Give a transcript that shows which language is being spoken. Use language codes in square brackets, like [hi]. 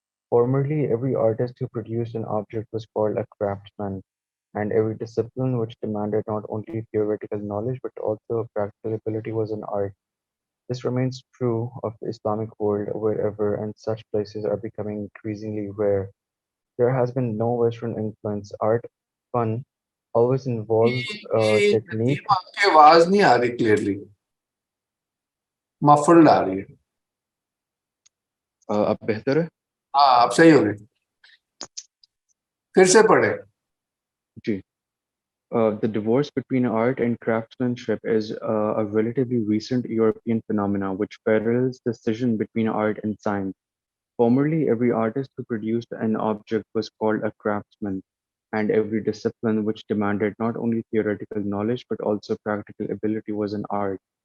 [en] Formerly, every artist who produced an object was called a craftsman, and every discipline which demanded not only theoretical knowledge but also practical ability was an art. This remains true of the Islamic world wherever, and such places are becoming increasingly rare. There has been no Western influence. Art, fun, always involves technique. [hi] हतीम, आपकी आवाज नहीं आ रही clearly, muffled आ रही है। अब बेहतर है? हाँ आप सही हो गए, फिर से पढ़े। जी। [en] The divorce between art and craftsmanship is a relatively recent European phenomena which parallels the scission between art and science. Formerly, every artist who produced an object was called a craftsman, and every discipline which demanded not only theoretical knowledge but also practical ability was an art.